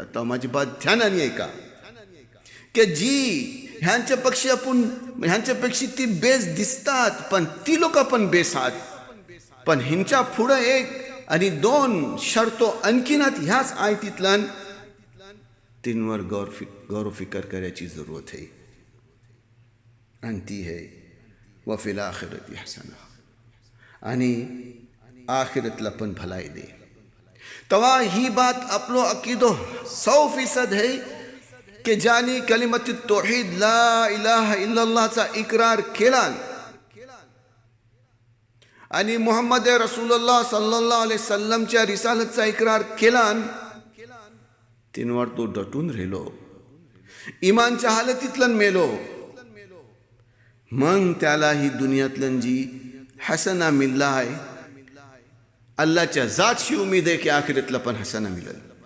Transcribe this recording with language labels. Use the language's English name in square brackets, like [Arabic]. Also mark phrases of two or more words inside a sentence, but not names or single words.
[Marathi] तर माझी बात ध्यानाने ऐका की जी ह्यांच्यापेक्षा ती बेस दिसतात पण ती लोक पण बेसात. पण ह्यांच्या पुढे 1 आणि 2 शर्तो आणखीनात ह्याच आयतीतल्यान 3वर गौर फिकर करायची जरूरत आहे आणि ती है [Arabic] وفي الآخرة حسنة [Marathi] आणि आखिरतला पण भलाई दे. तवा ही बात आपलो अकीदो 100% [Hindi] है कि [Marathi] जानी [Arabic] كلمة التوحيد لا إله إلا الله [Marathi] इकरार केला आणि [Arabic] محمد رسول الله صلى الله عليه وسلم [Marathi] रिसालतचा इकरार केला. 3वर तो डटून राहिलो, इमानच्या हालतीतलन मेलो, मग त्याला ही दुनियातलन जी हसना मिल्ला आहे अल्लाहच्या जातशी उमेद आहे की आखिरतला पण हसना मिळेल.